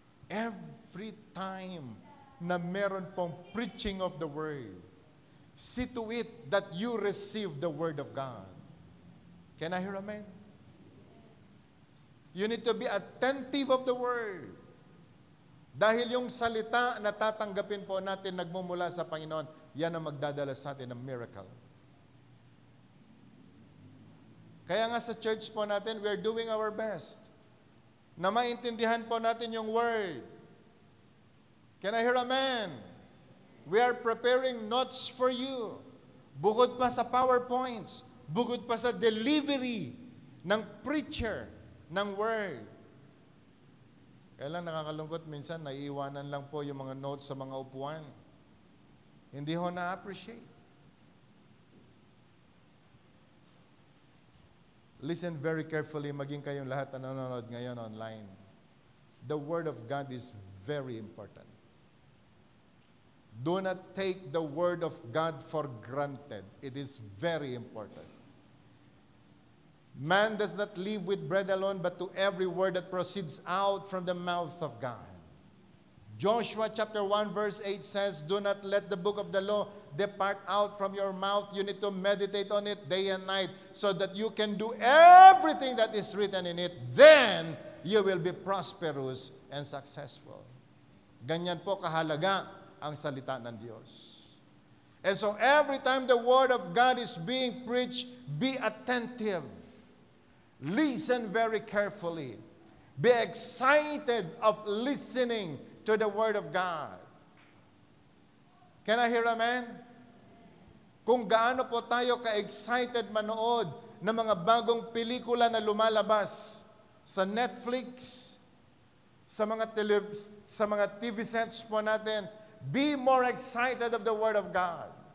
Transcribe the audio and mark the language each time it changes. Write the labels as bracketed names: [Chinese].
[English] Every time [Filipino] na meron pong [English] preaching of the word, see to it that you receive the word of God. Can I hear amen? You need to be attentive of the word. [Filipino] Dahil yung salita na tatanggapin po natin nagmumula sa Panginoon, yan ang magdadala sa atin ng miracle. Kaya nga sa church po natin, [English] we are doing our best [Filipino] na maintindihan po natin yung word. [English] Can I hear amen? We are preparing notes for you. [Filipino] Bukod pa sa PowerPoints, bukod pa sa delivery ng preacher ng word. Kaya lang nakakalungkot minsan, naiiwanan lang po yung mga notes sa mga upuan. Hindi ho na-appreciate. [English] Listen very carefully, [Filipino] maging kayong lahat na nanonood ngayon online. [English] The Word of God is very important. Do not take the Word of God for granted. It is very important. Man does not live with bread alone, but to every word that proceeds out from the mouth of God. Joshua chapter 1 verse 8 says, "Do not let the book of the law depart out from your mouth. You need to meditate on it day and night so that you can do everything that is written in it. Then you will be prosperous and successful." [Filipino] Ganyan po kahalaga ang salita ng Diyos. [English] And so every time the Word of God is being preached, be attentive. Listen very carefully. Be excited of listening to the Word of God. Can I hear amen? [Filipino] Kung gaano po tayo ka-excited manood ng mga bagong pelikula na lumalabas sa Netflix, sa mga TV sets po natin, [English] be more excited of the Word of God.